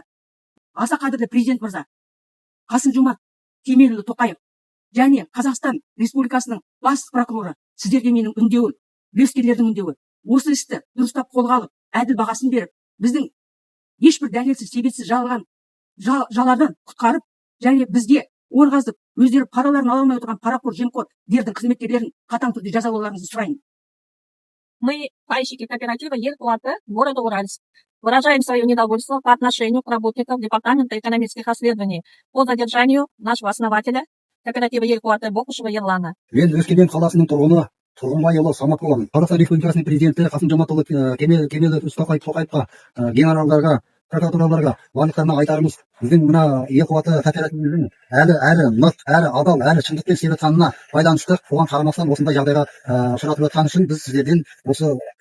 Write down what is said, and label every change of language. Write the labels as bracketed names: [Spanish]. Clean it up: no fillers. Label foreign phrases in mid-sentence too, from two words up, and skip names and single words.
[Kazakh] Аса қадірлі президент мырза Қасым-Жомарт Кемелұлы Тоқаев және Қазақстан Республикасының бас прокуроры, сіздерге менің үндеуім, үлескерлердің үндеуі. Осы істі дұрыстап қолға алып, әділ бағасын беріп, біздің ешбір дәлелсіз, себепсіз жалардан құтқарып, және бізге ор қазып, өздері параларын ала алмай отырған парақор жемқордердің қызметкерлерін қатаң түрде жазалауларыңызды сұраймын. [Russian] Мы, пайщики кооператива «Ел Куаты» города Уральск, выражаем свое недовольство по отношению к работникам Департамента экономических расследований по задержанию нашего основателя кооператива «Ел Куаты» Бокушева Ерлана. [Kazakh] Мен Өскемен қаласының тұрғыны Тұрғынбайұлы Саматұлы, Қазақстан Республикасының президенті Қасым-Жомарт Кемелұлы Тоқаевқа, генералдарға, прокурорларға барлықтарына айтарымыз, біздің мына ел қуаты кооперативінің әрі нық, әрі адал, әрі шындықпен істеп жатқанына байланысты, оған қарамастан осындай жағдайға ұшыратып жатқаны үшін біз сіздерден осы